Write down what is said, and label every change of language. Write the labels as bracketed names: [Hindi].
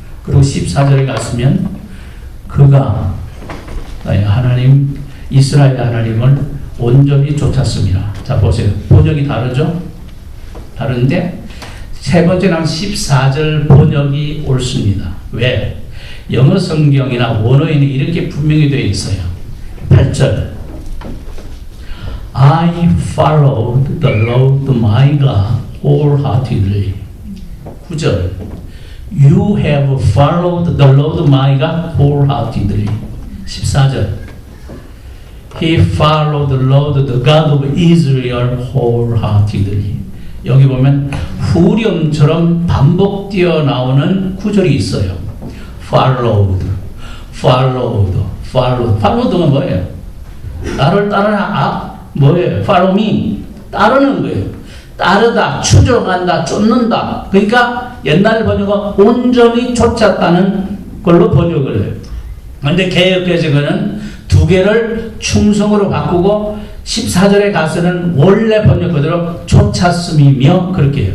[Korean] 그리고 14절에 갔으면 그가 나의 하나님 이스라엘 하나님을 온전히 쫓았습니다. 자, 보세요. 번역이 다르죠? 다른데 세 번째는 14절 번역이 옳습니다. 왜? 영어 성경이나 원어에는 이렇게 분명히 되어 있어요. [English] 8절 I followed the Lord my God wholeheartedly. 9절 You have followed the Lord my God wholeheartedly. 14절 He followed the Lord, the God of Israel, wholeheartedly. [Korean] 여기 보면 후렴처럼 반복되어 나오는 구절이 있어요. [English] Followed, followed, followed. [Korean] followed가 뭐예요? 나를 따르라. 뭐예요? [English] Follow me. [Korean] 따르는 거예요. 따르다, 추종한다, 쫓는다. 그러니까 옛날 번역은 온전히 쫓았다는 걸로 번역을 해요. 그런데 개역개정은 두 개를 충성으로 바꾸고 14절에 가서는 원래 번역 그대로 쫓았음이며 그렇게 해요.